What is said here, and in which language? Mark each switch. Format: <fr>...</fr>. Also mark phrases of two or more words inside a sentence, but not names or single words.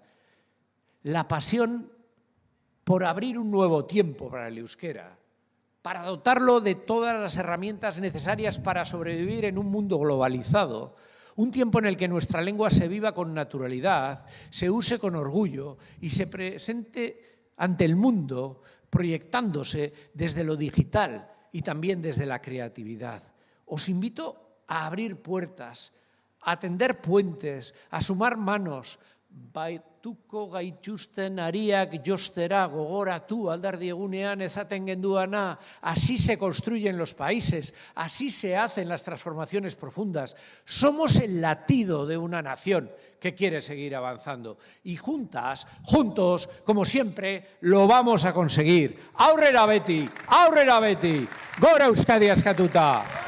<es>La pasión por abrir un nuevo tiempo para el euskera, para dotarlo de todas las herramientas necesarias para sobrevivir en un mundo globalizado, un tiempo en el que nuestra lengua se viva con naturalidad, se use con orgullo y se presente ante el mundo proyectándose desde lo digital y también desde la creatividad. Os invito a abrir puertas, a tender puentes, a sumar manos,</es> <eu>baituko gaituzten ariak jostera gogoratu alderdi egunean esaten genduana,</eu> <es>así se construyen los países, así se hacen las transformaciones profundas. Somos el latido de una nación que quiere seguir avanzando y juntos, como siempre, lo vamos a conseguir.</es> <eu>Aurrera beti, gora Euskadi askatuta!</eu>